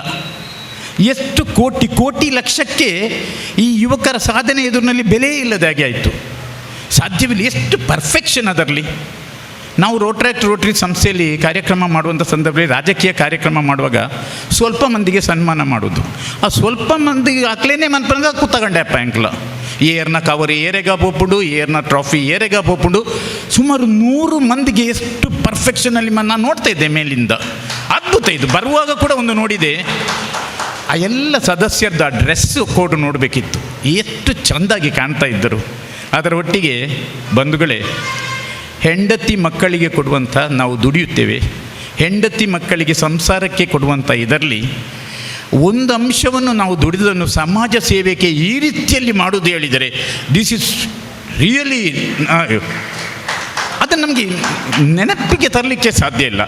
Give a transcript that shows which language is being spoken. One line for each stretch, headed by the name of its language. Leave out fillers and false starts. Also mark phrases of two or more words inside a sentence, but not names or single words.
Kannada: ಎಷ್ಟು ಕೋಟಿ ಲಕ್ಷಕ್ಕೆ ಈ ಯುವಕರ ಸಾಧನೆ ಎದುರಿನಲ್ಲಿ ಬೆಲೆ ಇಲ್ಲದಾಗೆ ಆಯಿತು. ಸಾಧ್ಯವಿಲ್ಲ. ಎಷ್ಟು ಪರ್ಫೆಕ್ಷನ್ ಅದರಲ್ಲಿ. ನಾವು ರೋಟರಿ ಸಂಸ್ಥೆಯಲ್ಲಿ ಕಾರ್ಯಕ್ರಮ ಮಾಡುವಂಥ ಸಂದರ್ಭದಲ್ಲಿ ರಾಜಕೀಯ ಕಾರ್ಯಕ್ರಮ ಮಾಡುವಾಗ ಸ್ವಲ್ಪ ಮಂದಿಗೆ ಸನ್ಮಾನ ಮಾಡೋದು.
Tulu: ಆ ಸ್ವಲ್ಪ ಮಂದಿಗೆ ಹಾಕ್ಲೇನೆ ಮನ್ಪಂಗ ಕೂತಗಂಡೆಪ್ಪ ಅಂಕಲ ಏರ್ನ ಕವರ್ ಏರೆಗ ಪೋಪುಡು, ಏರ್ನ ಟ್ರಾಫಿ ಏರೆಗ ಪೋಪುಡು.
Kannada: ಸುಮಾರು 100 ಮಂದಿಗೆ ಎಷ್ಟು ಪರ್ಫೆಕ್ಷನಲ್ಲಿ ನಾನು ನೋಡ್ತಾ ಇದ್ದೆ ಮೇಲಿಂದ. ಅದ್ಭುತ ಇದು. ಬರುವಾಗ ಕೂಡ ಒಂದು ನೋಡಿದೆ, ಆ ಎಲ್ಲ ಸದಸ್ಯರದ
English: dress code
Kannada: ನೋಡಬೇಕಿತ್ತು, ಎಷ್ಟು ಚೆಂದಾಗಿ ಕಾಣ್ತಾ ಇದ್ದರು. ಅದರ ಒಟ್ಟಿಗೆ ಬಂಧುಗಳೇ, ಹೆಂಡತಿ ಮಕ್ಕಳಿಗೆ ಕೊಡುವಂಥ ನಾವು ದುಡಿಯುತ್ತೇವೆ, ಹೆಂಡತಿ ಮಕ್ಕಳಿಗೆ ಸಂಸಾರಕ್ಕೆ ಕೊಡುವಂಥ ಇದರಲ್ಲಿ ಒಂದು ಅಂಶವನ್ನು ನಾವು ದುಡಿದನ್ನು ಸಮಾಜ ಸೇವೆಗೆ ಈ ರೀತಿಯಲ್ಲಿ ಮಾಡೋದು ಹೇಳಿದರೆ
English: this is really
Kannada: ಅದನ್ನು ನಮಗೆ ನೆನಪಿಗೆ ತರಲಿಕ್ಕೆ ಸಾಧ್ಯ ಇಲ್ಲ.